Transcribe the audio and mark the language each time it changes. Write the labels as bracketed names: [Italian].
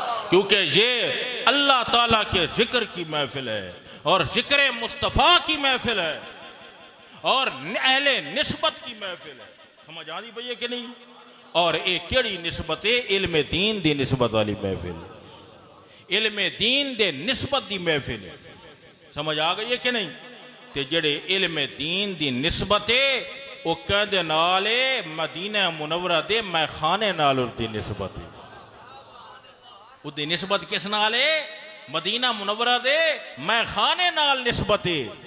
[Urdu] کیونکہ یہ اللہ تعالیٰ کے ذکر کی محفل ہے اور ذکر مصطفیٰ کی محفل ہے اور اہل نسبت کی محفل ہے. سمجھ آ رہی بھئی کہ نہیں؟ [Punjabi] اور ایک کیڑی نسبت ہے؟ علم دین دی نسبت والی محفل ہے. علم دین دے نسبت دی محفل ہے. [Urdu] سمجھ آ گئی ہے کہ نہیں؟ [Punjabi] تے جڑے علم دین دی نسبت ہے وہ کہندے نالے مدینہ منورہ دے میں خانے نال اس دی نسبت ہے. اس دی نسبت کس نالے؟ مدینہ منورہ دے میں خانے نال نسبت ہے.